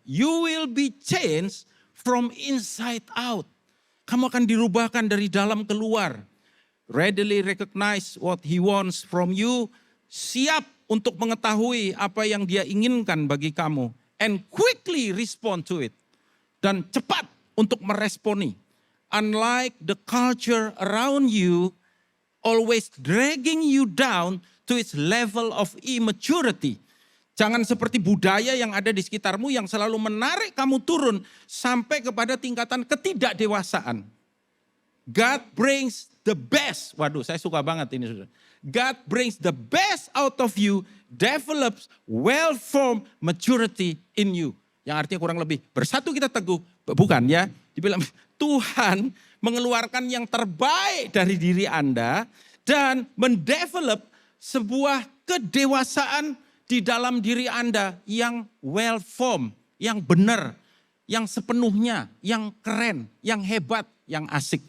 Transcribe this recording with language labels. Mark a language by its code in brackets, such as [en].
[en] You will be changed from inside out. [id] Kamu akan dirubahkan dari dalam keluar. [en] Readily recognize what He wants from you. [id] Siap untuk mengetahui apa yang Dia inginkan bagi kamu. [en] And quickly respond to it. [id] Dan cepat untuk meresponi. [en] Unlike the culture around you, always dragging you down to its level of immaturity. [id] Jangan seperti budaya yang ada di sekitarmu yang selalu menarik kamu turun sampai kepada tingkatan ketidakdewasaan. God brings the best. Waduh, saya suka banget ini, saudara. [en] God brings the best out of you, develops well-formed maturity in you. [id] Yang artinya kurang lebih, bersatu kita teguh. Bukan ya, dibilang Tuhan mengeluarkan yang terbaik dari diri Anda dan mendevelop sebuah kedewasaan di dalam diri Anda yang well-formed, yang benar, yang sepenuhnya, yang keren, yang hebat, yang asik.